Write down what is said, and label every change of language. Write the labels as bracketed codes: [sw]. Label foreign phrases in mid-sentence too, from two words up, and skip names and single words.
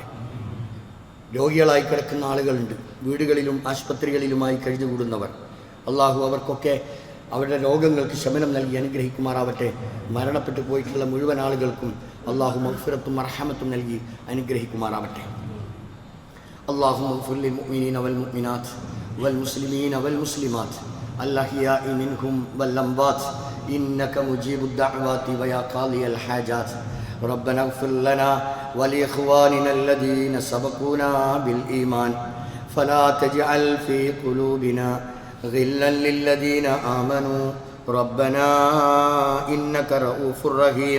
[ml] രോഗികളായി കിടക്കുന്ന ആളുകളുണ്ട്, വീടുകളിലും ആശുപത്രികളിലുമായി കഴിഞ്ഞുകൂടുന്നവർ. അള്ളാഹു അവർക്കൊക്കെ അവരുടെ രോഗങ്ങൾക്ക് ശമനം നൽകി അനുഗ്രഹിക്കുമാറാവട്ടെ. മരണപ്പെട്ടു പോയിട്ടുള്ള മുഴുവൻ ആളുകൾക്കും അള്ളാഹു മഗ്ഫിറത്തും മർഹമത്തും നൽകി അനുഗ്രഹിക്കുമാറാവട്ടെ. [ar] اللهم اغفر للمؤمنين والمؤمنات والمسلمين والمسلمات الأحياء منهم والأموات إنك مجيب الدعوات ويا قاضي الحاجات. ربنا اغفر لنا ولإخواننا الذين سبقونا بالإيمان فلا تجعل في قلوبنا غلا للذين آمنوا ربنا إنك رؤوف رحيم.